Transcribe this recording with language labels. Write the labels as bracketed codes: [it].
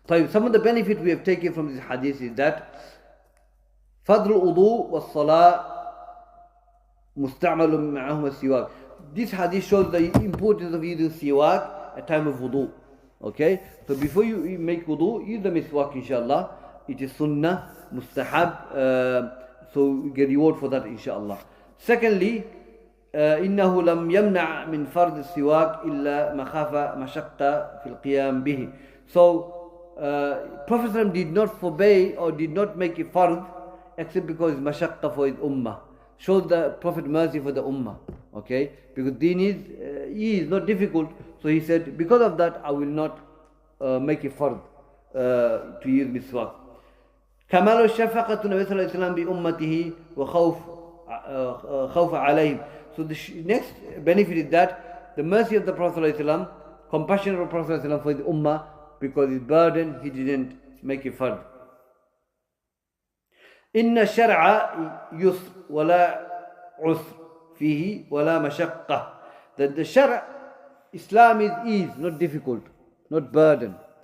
[en] Some of the benefit we have taken from this hadith is that [ar] فضل الوضوء والصلاة مستعمل معهما السواك. [en] This hadith shows the importance of using siwak at time of wudu. Okay, so before you make wudu, use the miswak, inshallah. It is sunnah, mustahab. So we get reward for that, inshallah. Secondly, [ar] إنه لم يمنع من فرض السواك إلا مخافة مشقة في القيام به. [en] So Prophet ﷺ did not forbade or did not make it fard except because it's mashaqqa for his ummah. Showed the Prophet mercy for the ummah. Okay? Because deen is not difficult. So he said, because of that, I will not make it fard to use miswak. [ar] كمال الشفقة النبي صلى الله عليه وسلم بأمته وخوف خوف عليهم. [en] So the next benefit is that the mercy of the Prophet ﷺ, compassion of the Prophet ﷺ for the ummah, because his burden he didn't make it fard. [ar] إن الشرع يسر ولا عسر فيه ولا مشقة. [en] That the shara, Islam is ease, not difficult, not burden.